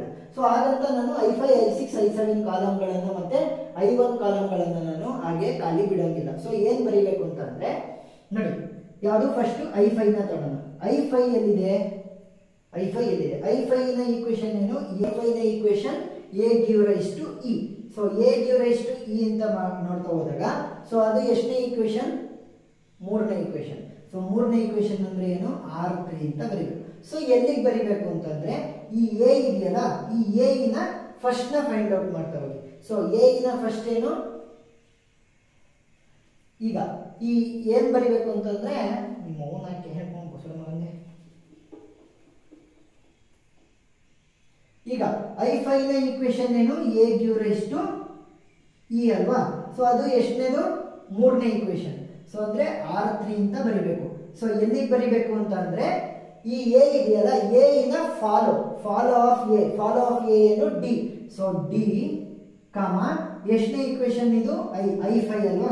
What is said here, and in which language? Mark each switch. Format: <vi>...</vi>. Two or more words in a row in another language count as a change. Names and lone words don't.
<kn>ಸೊ ಹಾಗಂತ ನಾನು I5 I6 I7 ಕಾಲಮ್ಗಳನ್ನು ಮತ್ತೆ I1 ಕಾಲಮ್ಗಳನ್ನು ನಾನು ಹಾಗೆ ಖಾಲಿ ಬಿಡೋಂಗಿಲ್ಲ. ಸೊ ಏನ್ ಬರೀಬೇಕು ಅಂತ ಅಂದ್ರೆ ನೋಡಿ, ಯಾವುದು ಫಸ್ಟ್ I5 ನ ತಗೋಣ. I5 ಎಲ್ಲಿದೆ, I5 ಎಲ್ಲಿದೆ, I5 ನ ಈಕ್ವೇಶನ್ ಏನು, A5 ನ ಈಕ್ವೇಶನ್</kn> <en>A give rise to E.</en> <kn>ಸೊ</kn> <en>A give rise to E</en> <kn>ಅಂತ ನೋಡ್ತಾ ಹೋದಾಗ ಸೊ ಅದು ಎಷ್ಟನೇ ಈಕ್ವೇಶನ್, 3ನೇ ಈಕ್ವೇಶನ್. ಸೊ 3ನೇ ಈಕ್ವೇಶನ್ ಅಂದ್ರೆ ಏನು, R3 ಅಂತ ಬರೀಬೇಕು. ಸೊ ಎಲ್ಲಿಗೆ ಬರೀಬೇಕು ಅಂತಂದ್ರೆ ಈ ಎ ಇದೆಯಲ್ಲ, ಈ ಎ ನ ಫಸ್ಟ್ ನ</kn> <en>find out</en> <kn>ಮಾಡ್ತಾ ಹೋಗಿ. ಸೊ ಎ ನ ಫಸ್ಟ್ ಏನು, ಈಗ ಈ ಏನ್ ಬರೀಬೇಕು ಅಂತಂದ್ರೆ ನಿಮ್ಮ ಓನಾಕೆ ಹೇಳ್ಕೊಂಡು ಬಂದೆ. ಈಗ I5 ನ ಈಕ್ವೇಶನ್ ಏನು,</kn> <en>A give rise to E</en> <kn>ಅಲ್ವಾ. ಸೊ ಅದು ಎಷ್ಟನೇದು, 3ನೇ ಈಕ್ವೇಶನ್. ಸೊ ಅಂದ್ರೆ R3 ಅಂತ ಬರೀಬೇಕು. ಸೊ ಎಲ್ಲಿಗೆ ಬರೀಬೇಕು ಅಂತ ಅಂದ್ರೆ ಈ ಎ ಇದೆಯಲ್ಲ, ಎ ನ</kn> <en>follow of A</en> <kn>ಏನು, ಡಿ. ಸೊ ಡಿ ಕಾಮ ಎಷ್ಟನೇ ಈಕ್ವೇಶನ್ ಇದು, I5 ಅಲ್ವಾ.</kn>